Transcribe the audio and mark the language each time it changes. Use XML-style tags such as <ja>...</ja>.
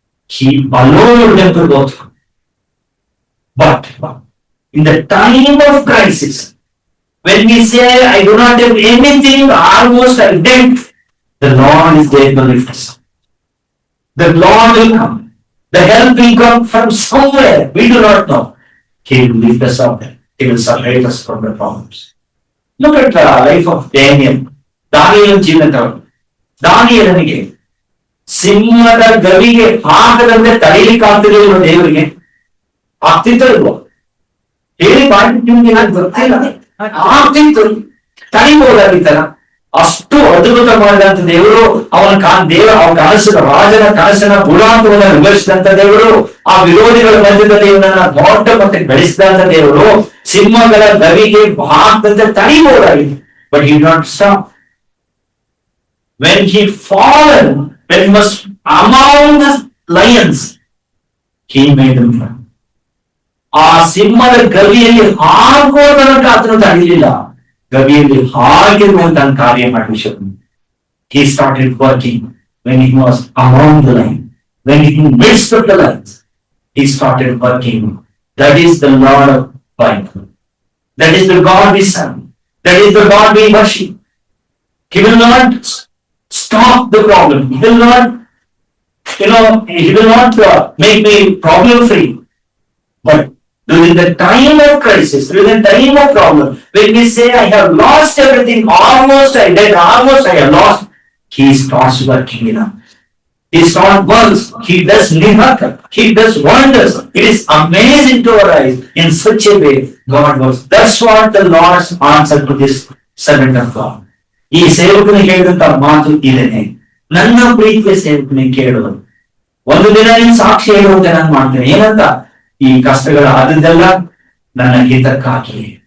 <en>He allowed them to go through. But in the time of crisis, when we say, I do not have anything, almost I did, the Lord is there to lift us up. The Lord will come. The help will come from somewhere. We do not know. He will lift us up. He will separate us from the problems. Look at the life of Daniel.</en> <kn>ದಾನಿಯೇಲನ ಜೀವನ ತಗೊಂಡು ದಾನಿಯೇಲನಿಗೆ ಸಿಂಹದ ಗವಿಗೆ ಹಾಕದಂತೆ ತಡೆಯಲಿಕ್ಕೆ ಆಗ್ತಿರಲಿಲ್ಲ ದೇವರಿಗೆ. ಆಗ್ತಿತ್ತು ಇಲ್ವೋ ಹೇಳಿ ಮಾಡಿ ನಿಮ್ಗೆ ಏನಾದ್ರು ಗೊತ್ತಿಲ್ಲ. ಆಗ್ತಿತ್ತು, ತಡಿಬಹುದಾಗಿತ್ತಲ್ಲ. ಅಷ್ಟು ಅದ್ಭುತ ಮಾಡಿದಂತ ದೇವರು ಅವನ ಕನಸಿನ ರಾಜನ ಕನಸಿನ ಗುಣಾಂತವನ್ನ ವಿವರಿಸಿದಂತ ದೇವರು, ಆ ವಿರೋಧಿಗಳ ಮಧ್ಯದಲ್ಲಿ ಇವನನ್ನ ದೊಡ್ಡ ಮಟ್ಟಿಗೆ ಬೆಳೆಸಿದಂತ ದೇವರು ಸಿಂಹಗಳ ಗವಿಗೆ ಹಾಕದಂತೆ ತಡಿಬಹುದಾಗಿತ್ತು.</kn> <en>But he did not stop. When he fallen, when he was among the lions, he made them run.</en> <kn>ಆ ಸಿಂಹದ ಗವಿಯಲ್ಲಿ ಹಾಕೋ ತನಕ ಆತನು ತಡೆಯಲಿಲ್ಲ. ಗವಿಯಲ್ಲಿ ಹಾಕಿರುವಂತ ಕಾರ್ಯ ಮಾಡಿ</kn> <en>he started working when he was among the lion, when he midst of the lions, he started working. That is the Lord of Bible. That is the God we serve. That is the God we worship. He will not stop the problem. He will not, he will not make me problem free. But during the time of crisis, during the time of problem, when we say, I have lost everything, almost I did, almost I have lost, he starts working in us. He starts works. He does miracle. He does wonders. It is amazing to our eyes. In such a way, God works. That's what the Lord's answer to this servant of God.</en> <kn>ಈ ಸೇವಕನಿಗೆ ಹೇಳಿದಂತ ಮಾತು ಇದೇನೆ, ನನ್ನ ಪ್ರೀತಿಯ ಸೇವಕನಿಗೆ ಕೇಳುವುದು. ಒಂದು ದಿನ ನೀನು ಸಾಕ್ಷಿ ಹೇಳುವಂತೆ ನಾನು ಮಾಡ್ತೇನೆ. ಏನಂತ? ಈ ಕಷ್ಟಗಳ ಆದದ್ದೆಲ್ಲ ನನ್ನ ಹಿತಕ್ಕಾಗಿ.</kn>